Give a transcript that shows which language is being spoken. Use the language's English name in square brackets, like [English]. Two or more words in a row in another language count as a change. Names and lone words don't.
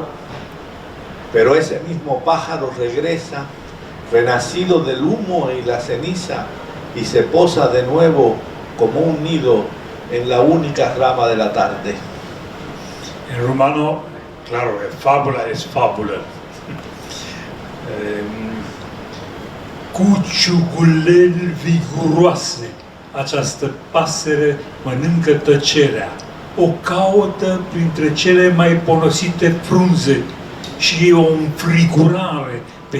[Spanish] Pero ese mismo pájaro regresa, renacido del humo y la ceniza, y se posa de nuevo como un nido en la única rama de la tarde. En rumano, claro, fábula es fábula. [Romanian] Cuciugulel viguroase, această pasăre mănâncă tăcerea, o caută printre cele mai ponosite frunze și e o înfrigurare pe